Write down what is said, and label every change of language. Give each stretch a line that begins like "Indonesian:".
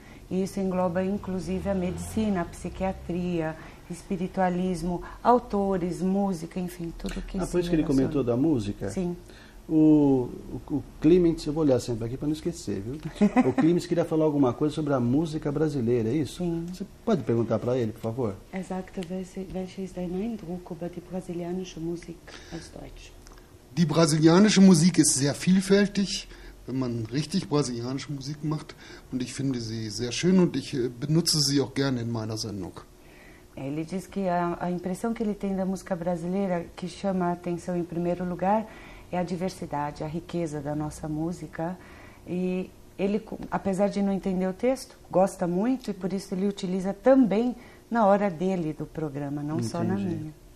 Portuguese: E isso engloba inclusive a medicina, a psiquiatria, espiritualismo, autores, música, enfim, tudo que por isso que ele comentou da música? Sim. O Clemens, eu vou olhar sempre aqui para não esquecer, viu? O Clemens queria falar alguma coisa sobre a música brasileira, é isso? Sim. Você pode perguntar para ele, por favor?
German: Sagte, welcher ist dein Eindruck über die brasilianische Musik als Deutsch? Die brasilianische Musik ist sehr vielfältig, wenn man richtig brasilianische Musik macht. Und ich finde sie sehr schön und ich benutze sie auch gerne in meiner Sendung.
Portuguese: Ele diz que a impressão que ele tem da música brasileira, que chama a atenção em primeiro lugar, é a diversidade, a riqueza da nossa música. E ele, apesar de não entender o texto, gosta muito e por isso ele utiliza também na hora dele do programa, não só na minha.